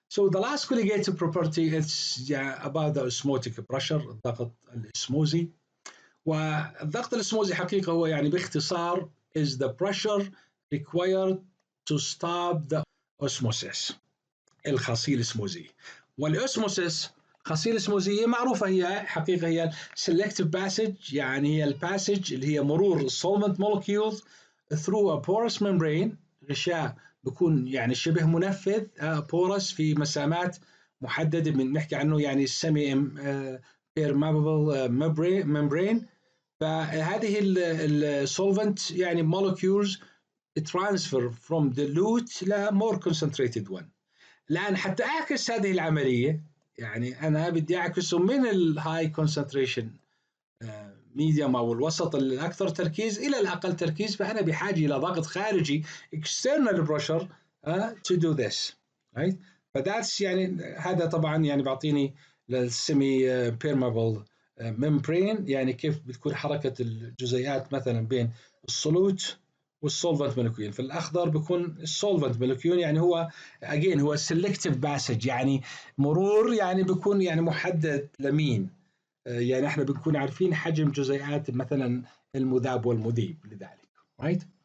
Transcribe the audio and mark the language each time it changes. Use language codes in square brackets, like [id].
[en] So the last colligative property is about the osmotic pressure, [ar] الضغط الاسموزي. والضغط الاسموزي حقيقة هو يعني باختصار [en] is the pressure required to stop the osmosis، [ar] الخاصية الاسموزية. والاسموسيس الخاصية الاسموزية معروفة، هي حقيقة هي [en] selective passage، [ar] يعني هي الباسج اللي هي مرور [en] solvent molecules through a porous membrane، [ar] غشاء بيكون يعني شبه منفذ porous في مسامات محددة، من نحكي عنه يعني [en] semi permeable membrane. [ar] فهذه السولفنت يعني [en] molecules transfer from dilute ل more concentrated one. [ar] الآن حتى أعكس هذه العملية، يعني أنا بدي أعكسه من الهاي كونسنتريشن ميديوم أو الوسط الأكثر تركيز إلى الأقل تركيز، فأنا بحاجة إلى ضغط خارجي external pressure [en] to do this, [ar] right؟ فداتس يعني هذا طبعا يعني بعطيني للسيمي بيرمابل ممبرين، يعني كيف بتكون حركة الجزيئات مثلا بين الصلوت والسولفنت مولكيول. في الأخضر بيكون السولفنت مولكيول، يعني هو again هو selective passage، يعني مرور يعني بيكون يعني محدد لمين، يعني احنا بنكون عارفين حجم جزيئات مثلا المذاب والمذيب لذلك، right؟